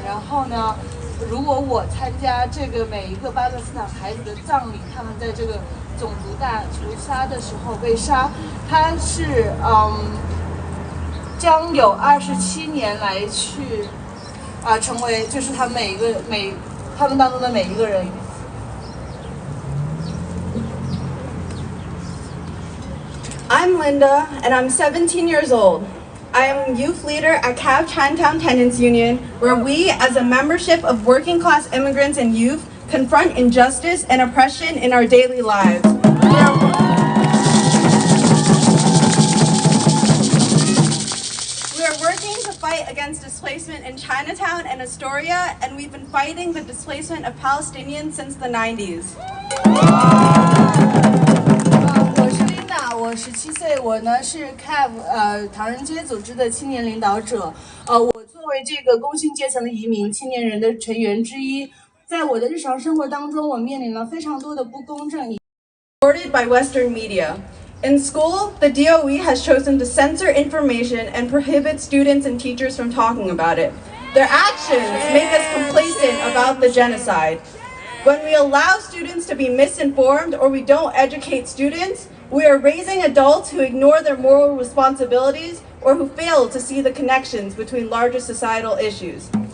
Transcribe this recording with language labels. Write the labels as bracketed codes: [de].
[zh] 然后呢，如果我参加这个每一个巴勒斯坦孩子的葬礼，他们在这个种族大屠杀的时候被杀，它是将有27年来去成为就是他们当中的每一个人。 [en] I'm Linda, and I'm 17 years old. I am youth leader at 𝐃𝐚𝐢 Chinatown Tenants Union, where we, as a membership of working class immigrants and youth, confront injustice and oppression in our daily lives. We are working to fight against displacement in Chinatown and Astoria, and we've been fighting the displacement of Palestinians since the 90s. [zh] 我是 Linda， 我17岁，我呢是 𝐃𝐚𝐢 唐人街组织的青年领导者。我作为这个工薪阶层的移民青年人的成员之一，在我的日常生活当中，我面临了非常多的不公正。 [en] Supported by Western media. In school, the DOE has chosen to censor information and prohibit students and teachers from talking about it. Their actions make us complacent about the genocide. When we allow students to be misinformed or we don't educate students, we are raising adults who ignore their moral responsibilities or who fail to see the connections between larger societal issues.